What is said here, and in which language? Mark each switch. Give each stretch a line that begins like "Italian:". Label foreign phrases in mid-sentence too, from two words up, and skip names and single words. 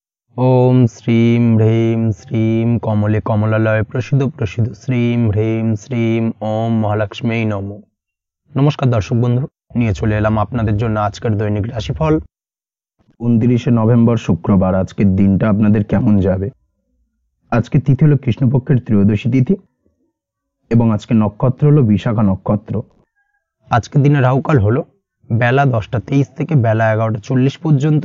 Sanskrit: ओम श्रीं ह्रीं श्रीं कमले कमलालय प्रसिद्ध प्रसिद्ध श्रीं ह्रीं श्रीं ओम महालक्ष्मी नमो।
Bangla: নমস্কার দর্শক বন্ধু, নিয়ে চলে এলাম আপনাদের জন্য আজকের দৈনিক রাশিফল। 29 নভেম্বর শুক্রবার। আজকের দিনটা আপনাদের কেমন যাবে? আজকে তিথি হলো কৃষ্ণপক্ষের ত্রয়োদশী তিথি এবং আজকে নক্ষত্র হলো বিশাখা নক্ষত্র। আজকের দিনে রাহুকাল হলো বেলা 10টা 23 থেকে বেলা 11টা 40 পর্যন্ত।